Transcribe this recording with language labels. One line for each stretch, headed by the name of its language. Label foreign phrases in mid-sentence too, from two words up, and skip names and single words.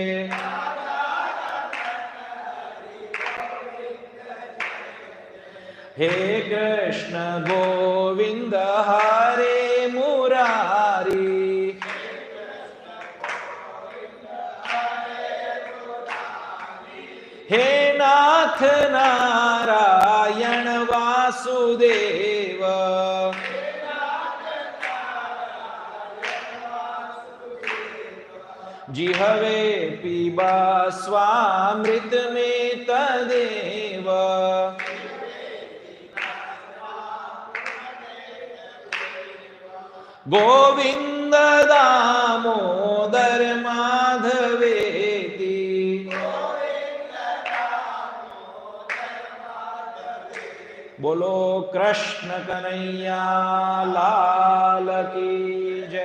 Sanskrit: હે કૃષ્ણ ગોવિંદ હરે મુરારી હે નાથ નારાયણ વાસુદેવ जिहवे पीबा स्वामृत में तदेव गोविंद दामोदर माधवेति
Hindi: बोलो कृष्ण कन्हैया लाल की